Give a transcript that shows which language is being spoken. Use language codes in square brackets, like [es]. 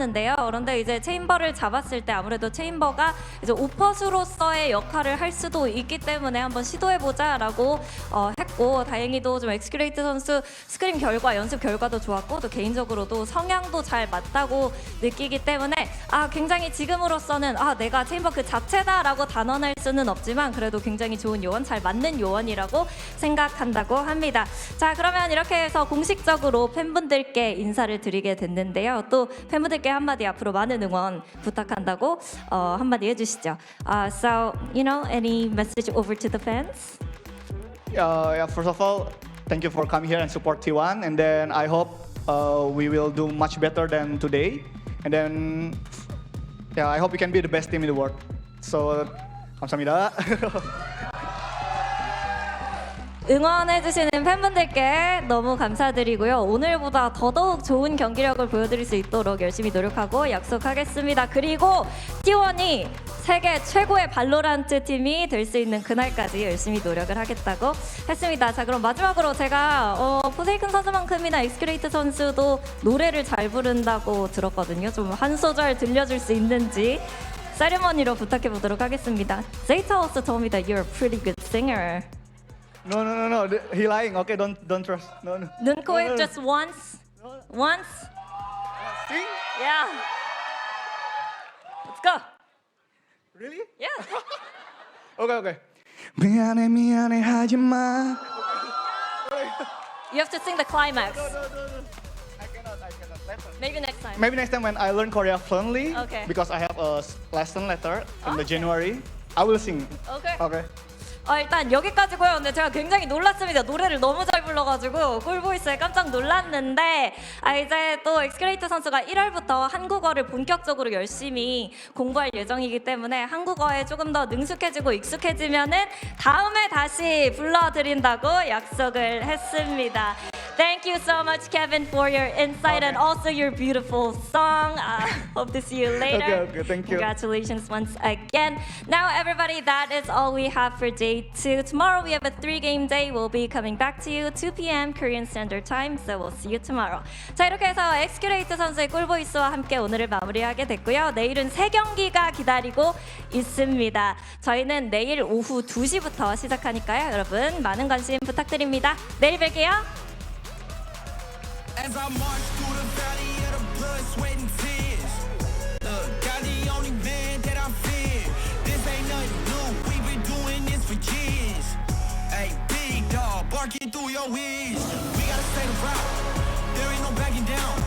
[ko] 그런데 이제 체인버를 잡았을 때 아무래도 체인버가 이제 오퍼스로서의 역할을 할 수도 있기 때문에 한번 시도해보자라고 했고 다행히도 좀 엑스큐레이트 선수 스크림 결과, 연습 결과도 좋았고 또 개인적으로도 성향도 잘 맞다고 느끼기 때문에 굉장히 지금으로서는 내가 체인버 그 자체다라고 단언할 수는 없지만 그래도 굉장히 좋은 요원, 잘 맞는 요원이라고 생각한다고 합니다. 자, 그러면 이렇게 해서 공식적으로 팬분들께 인사를 드리게 됐는데요. 또 팬분들 팬분들께 한마디 앞으로 많은 응원 부탁한다고 한마디 해주시죠. [en] So, you know, any message over to the fans? Yeah, first of all, thank you for coming here and support T1. And then I hope we will do much better than today. And then, yeah, I hope we can be the best team in the world. [ko] So, 감사합니다. 응원해주시는 팬분들께 너무 감사드리고요. 오늘보다 더더욱 좋은 경기력을 보여드릴 수 있도록 열심히 노력하고 약속하겠습니다. 그리고 T1이 세계 최고의 발로란트 팀이 될 수 있는 그날까지 열심히 노력을 하겠다고 했습니다. 자, 그럼 마지막으로 제가 포세이큰 선수만큼이나 엑스큐레이트 선수도 노래를 잘 부른다고 들었거든요. 좀 한 소절 들려줄 수 있는지 세리머니로 부탁해 보도록 하겠습니다. [en] Zeta also told me that you're a pretty good singer. No. He lying. Okay, don't trust. No. [ko] 눈, 코, 입 [en] No. just once. Once. Sing? Yeah. Let's go. Really? Yeah. Okay. [ko] 미안해 하지마. [en] You have to sing the climax. No. I cannot. Maybe next time. Maybe next time when I learn Korea fluently, Okay. because I have a lesson later in the Okay. January, I will sing. Okay. Okay. [ko] 일단 여기까지고요. 근데 제가 굉장히 놀랐습니다. 노래를 너무 잘 불러가지고 꿀보이스에 깜짝 놀랐는데 이제 또 엑스큐레이트 선수가 1월부터 한국어를 본격적으로 열심히 공부할 예정이기 때문에 한국어에 조금 더 능숙해지고 익숙해지면은 다음에 다시 불러드린다고 약속을 했습니다. [en] Thank you so much, Kevin, for your insight and also your beautiful song. Hope to see you later. Okay, thank you. Congratulations once again. Now, everybody, that is all we have for day 2. Tomorrow we have a 3-game day. We'll be coming back to you 2 p.m. Korean Standard Time. So we'll see you tomorrow. [ko] 자, 이렇게 해서 엑스큐레이트 선수의 꿀보이스와 함께 오늘을 마무리하게 됐고요. 내일은 3경기가 기다리고 있습니다. 저희는 내일 오후 2시부터 시작하니까요. 여러분 많은 관심 부탁드립니다. 내일 뵐게요. [en] As I march through the valley of the blood, sweat, and tears. Look, God the only man that I fear. This ain't nothing new, we've been doing this for years. Hey, big dog, barking through your ears. We gotta stay the route, there ain't no backing down.